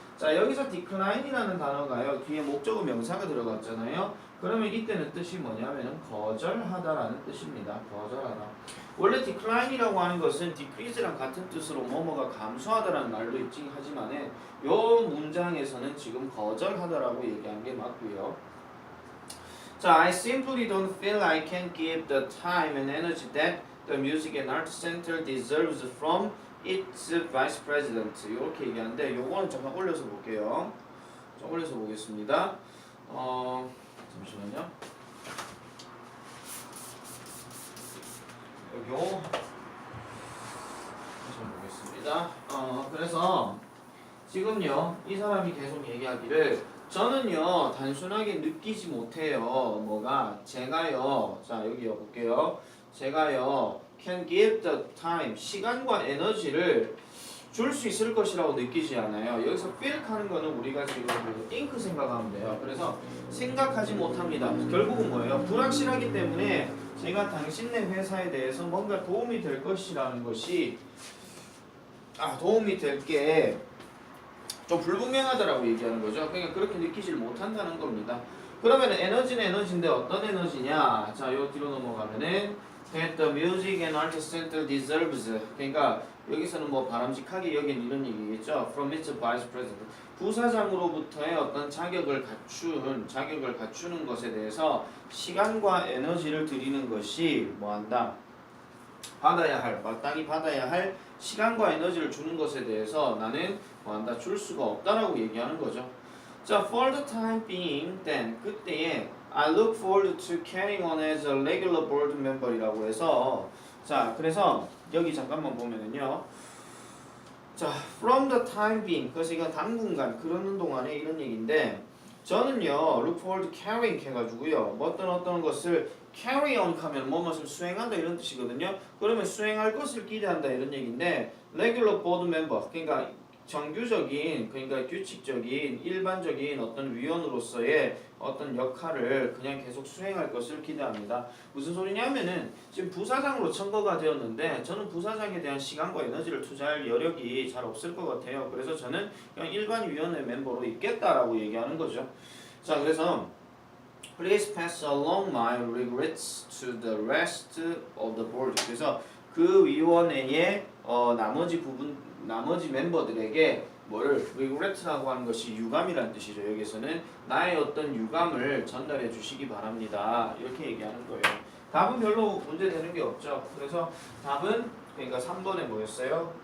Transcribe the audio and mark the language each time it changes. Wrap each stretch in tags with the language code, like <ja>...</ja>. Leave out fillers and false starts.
<ko>자, 여기서 decline이라는 단어가요. 뒤에 목적어 명사가 들어갔잖아요. 그러면 이때는 뜻이 뭐냐면 거절하다라는 뜻입니다. 거절하다. 원래 decline이라고 하는 것은 decrease랑 같은 뜻으로 뭐뭐가 감소하다라는 말도 있긴 하지만은 요 문장에서는 지금 거절하다라고 얘기한 게 맞고요.</ko> <en>자, I simply don't feel I can give the time and energy that the Music and Art Center deserves from its vice president.</en> <ko>이렇게 얘기하는데 요거는 잠깐 올려서 볼게요. 좀 올려서 보겠습니다. 잠시만요. 여기요. 좀 보겠습니다. 그래서 지금요 이 사람이 계속 얘기하기를 저는요 단순하게 느끼지 못해요. 제가요, 자 여기요 볼게요. 제가요</ko> <en>can give the time,</en> <ko>시간과 에너지를 줄 수 있을 것이라고 느끼지 않아요. 여기서 feel 하는 거는 우리가 지금 think 생각하면 돼요. 그래서 생각하지 못합니다. 결국은 뭐예요? 불확실하기 때문에 제가 당신네 회사에 대해서 뭔가 도움이 될 것이라는 것이 도움이 될 게 좀 불분명하다라고 얘기하는 거죠. 그러니까 그렇게 느끼질 못한다는 겁니다. 그러면 에너지는 에너지인데 어떤 에너지냐? 자, 요 뒤로 넘어가면은</ko> <en>that the music and artist center deserves.</en> <ko>그러니까 여기서는 뭐 바람직하게 여긴 이런 얘기겠죠.</ko> <en>From its vice president.</en> <ko>부사장으로부터의 어떤 자격을 갖추는 것에 대해서 시간과 에너지를 들이는 것이 뭐한다? 마땅히 받아야 할 시간과 에너지를 주는 것에 대해서 나는 뭐한다? 줄 수가 없다라고 얘기하는 거죠.</ko> <en>자, for the time being, then</en> <ko>그때에</ko> <en>I look forward to carrying on as a regular board member</en> <ko>이라고 해서 자, 그래서 여기 잠깐만 보면은요. 자,</ko> <en>from the time being,</en> <ko>그래서 이건 당분간 그러는 동안에 이런 얘기인데 저는요,</ko> <en>look forward to carrying</en> <ko>해가지고요, 어떤 것을 carry on 하면 무엇을 수행한다 이런 뜻이거든요. 그러면 수행할 것을 기대한다 이런 얘기인데</ko> <en>regular board member,</en> <ko>그러니까 정규적인, 그러니까 규칙적인, 일반적인 어떤 위원으로서의 어떤 역할을 그냥 계속 수행할 것을 기대합니다. 무슨 소리냐면은 지금 부사장으로 청거가 되었는데 저는 부사장에 대한 시간과 에너지를 투자할 여력이 잘 없을 것 같아요. 그래서 저는 그냥 일반 위원회 멤버로 있겠다라고 얘기하는 거죠. 자, 그래서</ko> <en>Please pass along my regrets to the rest of the board.</en> <ko>그래서 그 위원회의 나머지 멤버들에게 뭐를 regret라고 하는 것이 유감이라는 뜻이죠. 여기서는 나의 어떤 유감을 전달해 주시기 바랍니다. 이렇게 얘기하는 거예요. 답은 별로 문제되는 게 없죠. 그래서 답은 그러니까 3번에 뭐였어요?</ko>